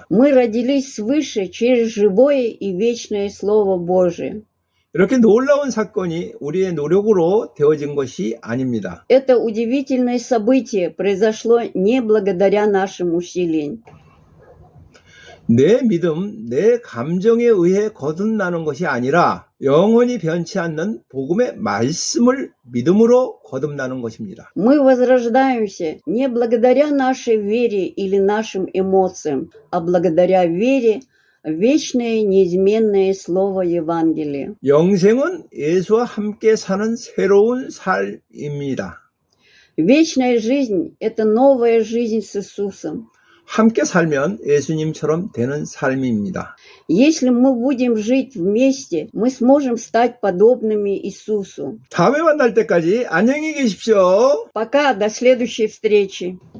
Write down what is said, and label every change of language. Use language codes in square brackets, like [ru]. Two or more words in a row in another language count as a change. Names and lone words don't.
[ru] Мы родились свыше через живое и вечное Слово Божие. [ko] 이렇게 놀라운 사건이 우리의 노력으로 되어진 것이 아닙니다. [ru] Это удивительное событие произошло не благодаря нашим усилиям. [ko] 내 믿음, 내 감정에 의해 거듭나는 것이 아니라 영원히 변치 않는 복음의 말씀을 믿음으로 거듭나는 것입니다. [ru] Мы возрождаемся не благодаря нашей вере или нашим эмоциям, а благодаря вере в вечное неизменное Слово Евангелия. [ko] 영생은 예수와 함께 사는 새로운 삶입니다. [ru] Вечная жизнь – это новая жизнь с Иисусом. [ko] 함께 살면 예수님처럼 되는 삶입니다. [ru] Если мы будем жить вместе, мы сможем стать подобными Иисусу. [ko] 다음에 만날 때까지 안녕히 계십시오. [ru] Пока, до следующей встречи.